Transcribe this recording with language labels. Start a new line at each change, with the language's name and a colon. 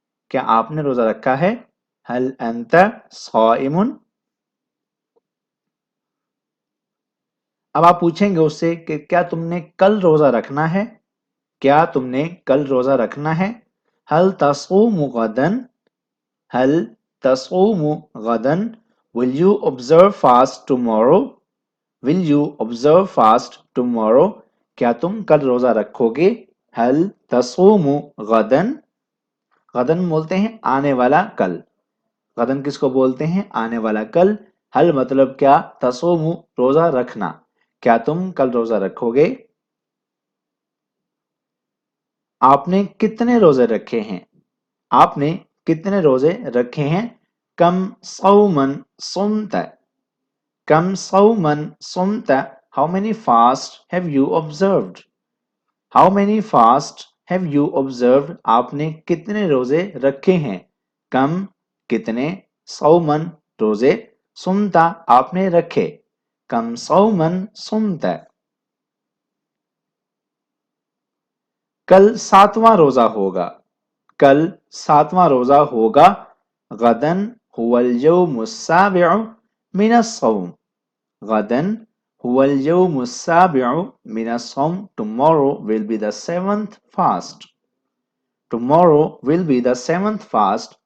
Urdu: کیا آپ نے روزہ رکھا ہے؟
Arabic: هل انت صائم.
Urdu: اب آپ پوچھیں گے اس سے کہ کیا تم نے کل روزہ رکھنا ہے؟ کیا تم نے کل روزہ رکھنا ہے؟
Arabic: هل تصوم غدا. هل تصوم غدا.
English: Will you observe fast tomorrow. Will you observe fast tomorrow.
Urdu: کیا تم کل روزہ رکھو گے؟
Arabic: هل تصوم غدا.
Urdu: غدن بولتے ہیں آنے والا کل. غدن کس کو بولتے ہیں؟ آنے والا کل. حل مطلب کیا، تصوم روزہ رکھنا. کیا تم کل روزہ رکھو گے؟ آپ نے کتنے روزے رکھے ہیں؟ آپ نے کتنے روزے رکھے ہیں؟
Arabic: کم صومن صمت. کم صومن صمت.
English: How many fasts have you observed. How many fasts have you observed.
Urdu: آپ نے کتنے روزے رکھے ہیں؟ کم کتنے، صومن روزے، سمتا آپ نے رکھے.
Arabic: کم صومن سمتا.
Urdu: کل 7واں روزہ ہوگا. کل 7واں روزہ ہوگا.
Arabic: غدن هو اليوم السابع من الصوم. غدن هو اليوم السابع من الصوم.
English: Tomorrow will be the 7th fast. Tomorrow will be the 7th fast.